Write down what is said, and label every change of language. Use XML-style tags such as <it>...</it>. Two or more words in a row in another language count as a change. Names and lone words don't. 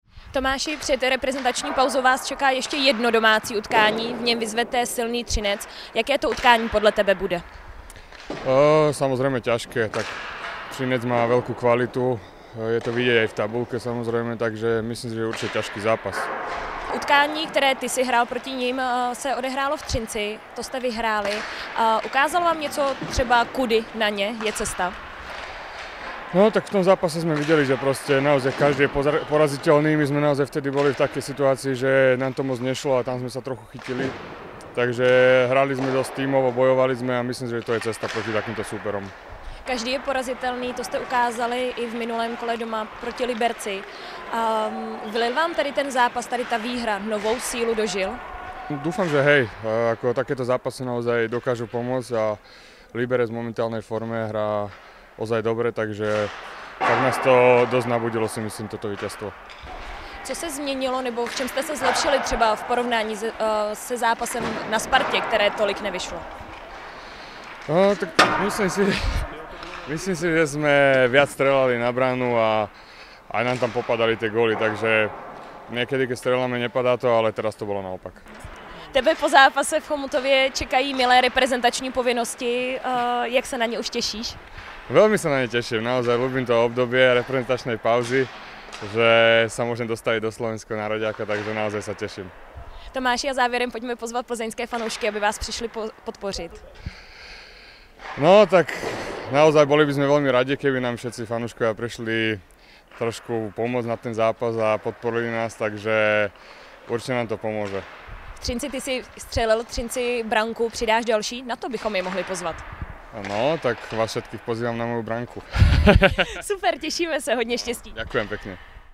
<cs>Tomáši, před reprezentační pauzou vás čeká ještě jedno domácí utkání, v něm vyzvete silný Třinec. Jaké to utkání podle tebe bude?</cs> <sk>Samozrejme ťažké, tak Třinec má veľkú kvalitu, je to vidieť aj v tabulke samozrejme, takže myslím si, že je určite ťažký zápas.</sk> <cs>Utkání, které ty si hrál proti ním, se odehrálo v Třinci, to jste vyhráli. Ukázalo vám něco třeba kudy na ně je cesta?</cs> <sk>No tak v tom zápase sme videli, že proste naozaj každý je poraziteľný, my sme naozaj vtedy boli v takej situácii, že nám to moc nešlo a tam sme sa trochu chytili. Takže hrali sme dosť tímovo, bojovali sme a myslím, že to je cesta proti takýmto súperom.</sk> <cs>Každý je porazitelný, to jste ukázali i v minulém kole doma proti Liberci. Vylil vám tady ten zápas, tady ta výhra, novou sílu do žil?</cs> <sk>Dúfam, že hej, ako takéto zápasy naozaj dokážu pomôcť a Liberec v momentálnej forme hrá ozaj dobre, takže tak nás to dosť nabudilo, si myslím, toto víťazstvo.</sk> <cs>Co se změnilo, nebo v čem jste se zlepšili třeba v porovnání se zápasem na Spartě, které tolik nevyšlo?</cs> <sk>No, tak myslím si, že sme viac strelali na bránu a aj nám tam popadali tie góly, takže niekedy, keď streláme, nepadá to, ale teraz to bolo naopak.</sk> <cs>Tebe po zápase v Chomutově čekají milé reprezentační povinnosti, jak se na ně už těšíš?</cs> <sk>Veľmi sa na ne teším, naozaj ľúbim to obdobie reprezentačnej pauzy, že sa môžem dostaviť do slovenského nároďáka, takže naozaj sa teším.</sk> <cs>Tomáši, a závěrem pojďme pozvat plzeňské fanoušky, aby vás přišli podpořit.</cs> <sk>No tak naozaj boli by sme veľmi radi, keby nám všetci fanúškovia prišli trošku pomôcť na ten zápas a podporili nás, takže určite nám to pomôže.</sk> <cs>V Třinci ty si střelil Třinci branku, přidáš další? Na to bychom je mohli pozvat.</cs> <sk>No, tak vás všetkých pozývam na moju branku.</sk> <cs>Super, těšíme se, hodně štěstí.</cs> <sk>Ďakujem pekne.</sk>